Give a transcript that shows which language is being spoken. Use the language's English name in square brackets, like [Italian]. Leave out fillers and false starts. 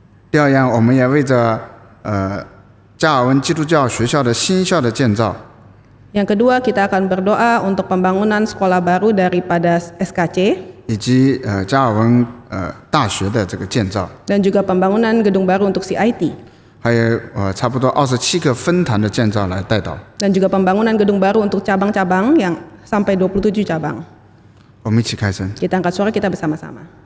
[Chinese] 第二样，我们也为着加尔文基督教学校的新校的建造。 [Indonesian] Yang kedua, kita akan berdoa untuk pembangunan sekolah baru daripada SKC [Chinese] 以及加尔文大学的这个建造， [Indonesian] dan juga pembangunan gedung baru untuk CIT [Chinese] 还有差不多27个分堂的建造来带导。 [Indonesian] dan juga pembangunan gedung baru untuk cabang-cabang yang sampai 27 cabang. [Chinese] 我们一起开声。 [Indonesian] Kita angkat suara kita bersama-sama.